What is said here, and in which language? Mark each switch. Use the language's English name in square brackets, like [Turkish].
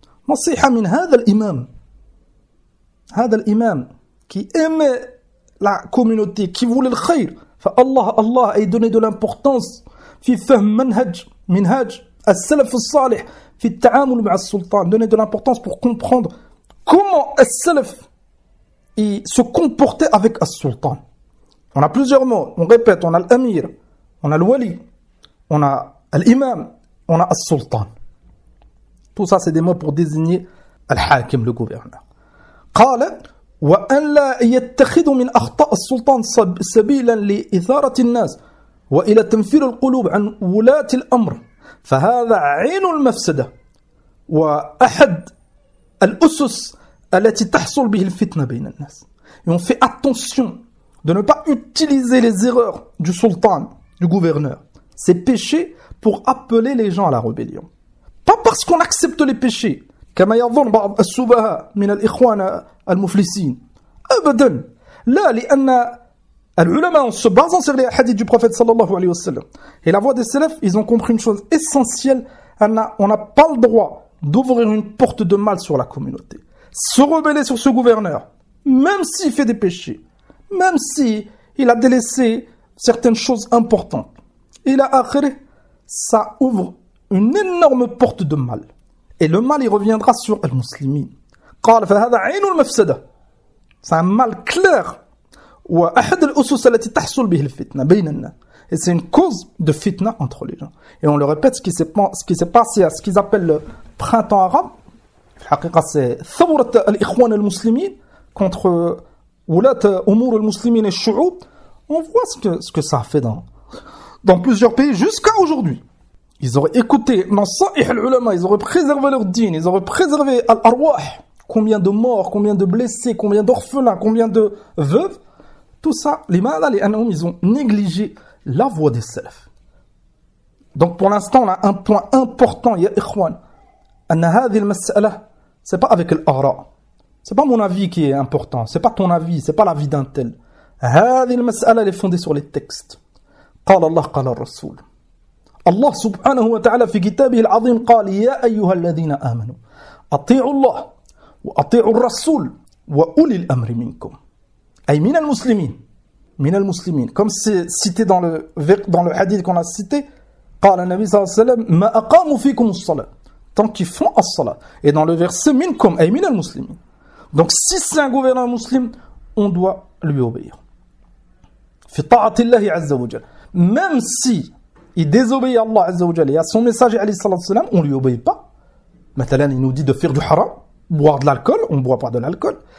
[Arabic] نصيحة من هذا الإمام هذا الإمام كي إما لا كومينوتي كي يقول الخير فالله الله يدوني دو لامبورتانس في فهم منهج السلف الصالح في التعامل مع السلطان [French] دوني دو لامبورتانس pour comprendre comment [Arabic] السلف [French] se comportait avec [Arabic] السلطان. [French] On a plusieurs mots, on répète, on a الأمير, on a الولي, on a الإمام, on a السلطان. Tout ça, c'est des mots pour désigner Al-Hakim, le gouverneur. [Arabic] قال وأن لا يتخذ من أخطاء السلطان سبيلا لإثارة الناس وإلى تنفير القلوب عن ولاة الأمر فهذا عين المفسدة وأحد الأسس التي تحصل به الفتنة بين الناس. [French] Et on fait attention de ne pas utiliser les erreurs du sultan, du gouverneur, ses péchés, pour appeler les gens à la rébellion. Pas parce qu'on accepte les péchés, [Arabic] كما يظن بعض السبهاء من الإخوان المفلسين. أبدا. لا لأن العلماء [French] en se basant sur les hadiths du prophète sallallahu alayhi wa sallam et la voix des salafs, ils ont compris une chose essentielle. On n'a pas le droit d'ouvrir une porte de mal sur la communauté. Se rebeller sur ce gouverneur, même s'il fait des péchés, même s'il a délaissé certaines choses importantes. Et là, après, ça ouvre une énorme porte de mal. Et le mal, il reviendra sur les musulmans. [Arabic] قال فهذا عين المفسدة. [French] C'est un mal clair. [Arabic] وأحد الأسس التي تحصل به الفتنة بين الناس. [French] Et c'est une cause de fitna entre les gens. Et on le répète, ce qui s'est passé à ce qu'ils appellent le printemps arabe. En fait, c'est [Arabic] ثورة الإخوان المسلمين [French] contre [Arabic] ولاة أمور المسلمين الشعوب. [French] On voit ce que ça a fait dans plusieurs pays jusqu'à aujourd'hui. Ils auraient écouté, non, sans ulama, ils auraient préservé leur dîn, ils auraient préservé al-arwah. Combien de morts, combien de blessés, combien d'orphelins, combien de veuves. Tout ça, les malades, les anoum, ils ont négligé la voix des salaf. Donc pour l'instant, on a un point important, [Arabic] ya ikhwan. Anna hadhi al-mas'ala, [French] c'est pas avec l'ara. C'est pas mon avis qui est important, c'est pas ton avis, c'est pas l'avis d'un tel. [Arabic] Hadhi al-mas'ala, [French] elle est fondée sur les textes. [Arabic] Qala Allah, qala Rasoul. الله سبحانه وتعالى في كتابه العظيم قال يا أيها الذين آمنوا أطيعوا الله وأطيعوا الرسول وأولي الأمر منكم أي من المسلمين من المسلمين [French] comme c'est cité dans le hadith qu'on a cité. [Arabic] قال النبي صلى الله عليه وسلم ما أقاموا فيكم الصلاة [French] tant qu'ils font [Arabic] الصلاة. [French] Et dans le verset [Arabic] منكم أي من المسلمين. [French] Donc si c'est un gouvernant musulman, on doit lui obéir [Arabic] في طاعة الله عز وجل, [French] même si il désobéit à Allah Azza wa Jalla et à son messager alayhi salatu wasalam, on ne lui obéit pas. Maintenant, il nous dit de faire du haram, boire de l'alcool, on ne boit pas de l'alcool.